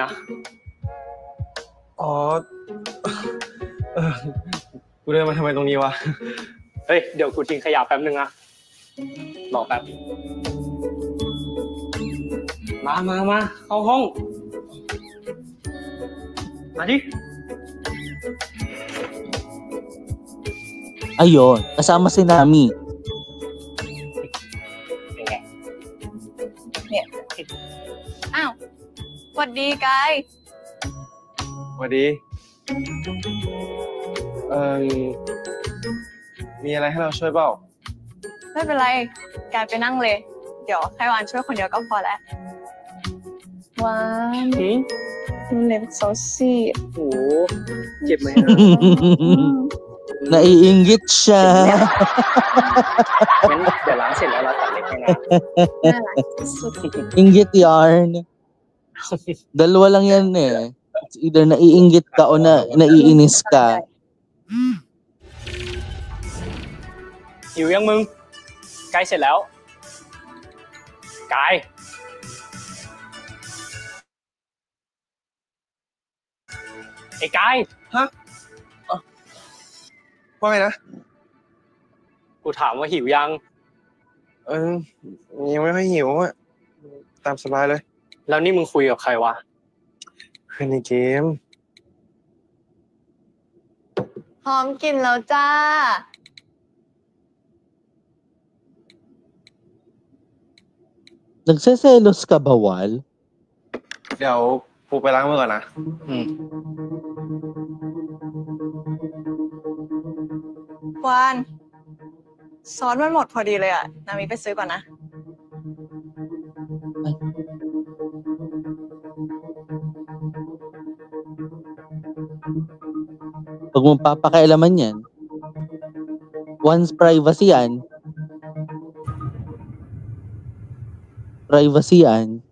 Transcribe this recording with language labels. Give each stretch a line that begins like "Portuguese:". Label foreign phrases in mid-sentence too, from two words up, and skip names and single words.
Thai: อ๋อ กูเดินมาทำไมตรงนี้วะ เฮ้ยเดี๋ยวกูทิ้งขยะแป๊บนึงนะรอแป๊บมาเข้าห้องมาดิ
Filipino: Ayun, kasama si Nami.
Thai: เป็นไง อ้าวสวัสดีกาย สวัสดี มีอะไรให้เราช่วยเปล่า เอไม่เป็นไรกายไปนั่งเลย เดี๋ยวให้วานช่วยคนเดียวก็พอแล้ววานเล็บโซซี่ โอ้เจ็บไหม
Filipino: Naiinggit siya.
Thai: งั้นเดี๋ยวล้างเสร็จแล้วเราตัดเล็บให้นะ น่ารักสุด
Filipino: Inggit yarn. Dalawa lang yan eh.
English: It's either
Filipino: naiinggit ka o naiinis ka.
Thai: หิวยังมึงใกล้เสร็จแล้วกายไอ้กาย ว่าไงนะ กูถามว่าหิวยัง ยังไม่ค่อยหิวอะตามสบายเลย แล้วนี่มึงคุยกับใครวะ เพื่อนในเกม พร้อมกินแล้วจ้า
Filipino: Nagseselos ka ba, Wal?
Thai: เดี๋ยวกูไปล้างมือก่อนนะ วานซอสมันหมดพอดีเลยอ่ะ นามิไปซื้อก่อนนะ
Filipino: Huwag mong papakailaman yan.
English: Once privacy
Filipino: yan. Privacy yan.